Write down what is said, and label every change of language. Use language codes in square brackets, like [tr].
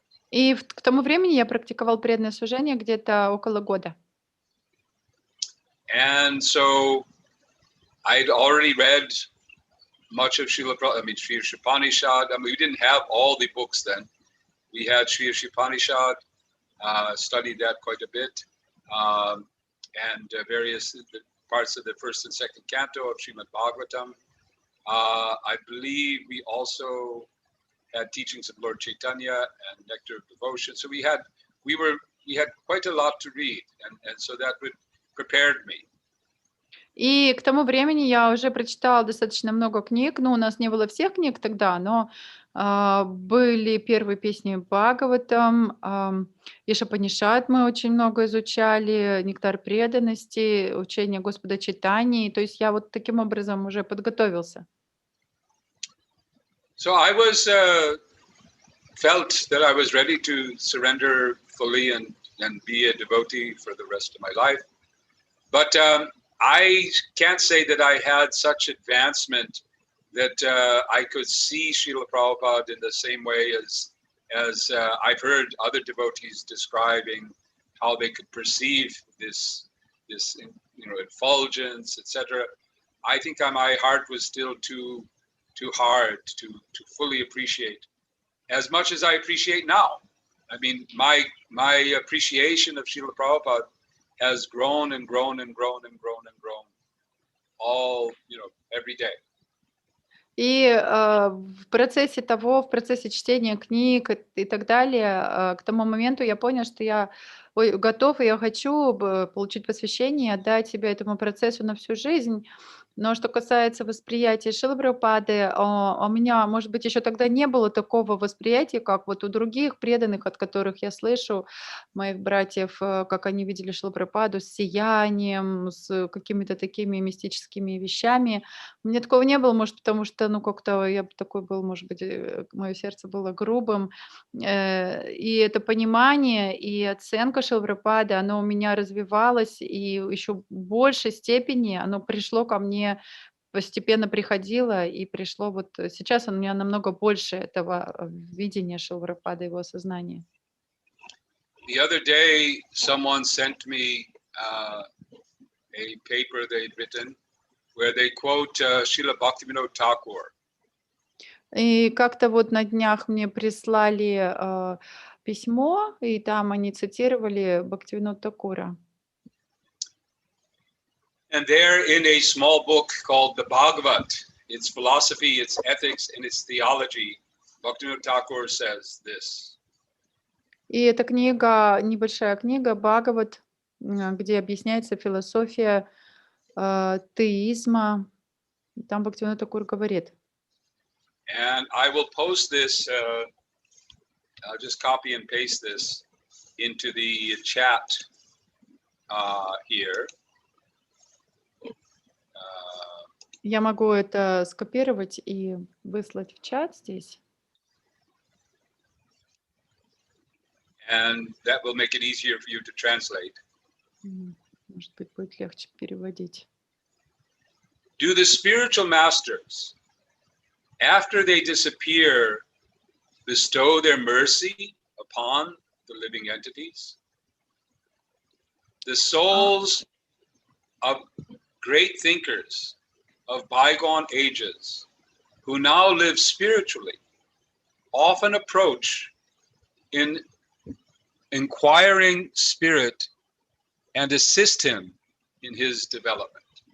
[ru] И к тому времени я практиковал преданное служение где-то около года. [en] And so I'd already read much of Srila Prabhupada, I mean, Sri Upanishad. I mean, we didn't have all the books then. We had Sri Upanishad, studied that quite a bit, and various parts of the first and second canto of Srimad Bhagavatam. I believe we also had teachings of Lord Chaitanya and Nectar of Devotion. So we had quite a lot to read, and so that prepared me. [ru] И к тому времени я уже прочитала достаточно много книг. Ну, у нас не было всех книг тогда, но были первые песни Бхагаватам, Ишапанишат мы очень много изучали, Нектар преданности, учение Господа Чайтаньи. То есть я вот таким образом уже подготовился. [en] So I felt that I was ready to surrender fully and be a devotee for the rest of my life. But I can't say that I had such advancement that I could see Srila Prabhupada in the same way as I've heard other devotees describing how they could perceive this effulgence, etc. I think my heart was still too hard to fully appreciate as much as I appreciate now. I mean, my appreciation of Srila Prabhupada has grown and grown and grown and grown and grown all, every day. [ru] И в процессе чтения книг и так далее, к тому моменту я понял, что я готов, и я хочу получить посвящение, отдать себя этому процессу на всю жизнь. Но что касается восприятия Шрилы Прабхупады, у меня, может быть, еще тогда не было такого восприятия, как вот у других преданных, от которых я слышу, моих братьев, как они видели Шрилу Прабхупаду с сиянием, с какими-то такими мистическими вещами. У меня такого не было, может, потому что, как-то я такой был, может быть, мое сердце было грубым. И это понимание и оценка Шрилы Прабхупады, оно у меня развивалось, и еще в большей степени оно пришло ко мне, постепенно приходило, и пришло вот сейчас у меня намного больше этого видения Шрилы Прабхупады, его осознания. [en] The other day, someone sent me a paper they'd written where they quote Srila Bhaktivinoda Thakur. [ru] И как-то вот на днях мне прислали письмо, и там они цитировали Бхактивинода Такура. [en] And there in a small book called the Bhagavad, its philosophy, its ethics, and its theology, Bhaktivinoda Thakur says this. [ru] И эта книга, небольшая книга, Бхагават, где объясняется философия теизма. Там Бхактивинода Такур говорит. [en] And I will post this, I'll just copy and paste this into the chat here. [ru] Я могу это скопировать и выслать в чат здесь. [en] And that will make it easier for you to translate. [ru] Может быть, будет легче переводить. [en] Do the spiritual masters, after they disappear, bestow their mercy upon the living entities? The souls of great thinkers of bygone ages who now live spiritually often approach in inquiring spirit and assist him in his development.